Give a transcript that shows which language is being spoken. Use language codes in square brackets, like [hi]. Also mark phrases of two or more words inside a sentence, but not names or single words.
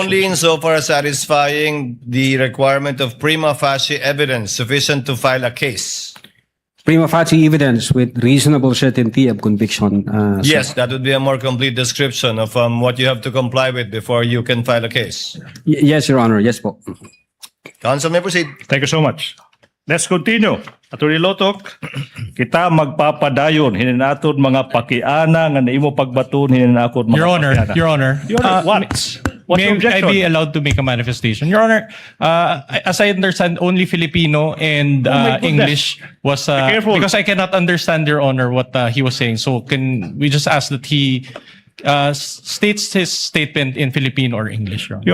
[en] Only insofar as satisfying the requirement of prima facie evidence sufficient to file a case. Prima facie evidence with reasonable certainty of conviction. Sir. Yes, that would be a more complete description of what you have to comply with before you can file a case. Yes, Your Honor. Yes po. Counsel may proceed. Thank you so much. Let's continue. [ceb] Attorney Lotok, kita magpapadayon hininaton mga pakiana nga naimo pagbaton hininaton mga [en] Your Honor, [ceb] pakiana. [en] Your Honor. Your Honor, what? What's May your I objection? be allowed to make a manifestation? Your Honor, as I understand, only Filipino and Oh my goodness. English was Be careful. because I cannot understand, Your Honor, what he was saying. So can we just ask that he states his statement in Filipino or English, Your Honor?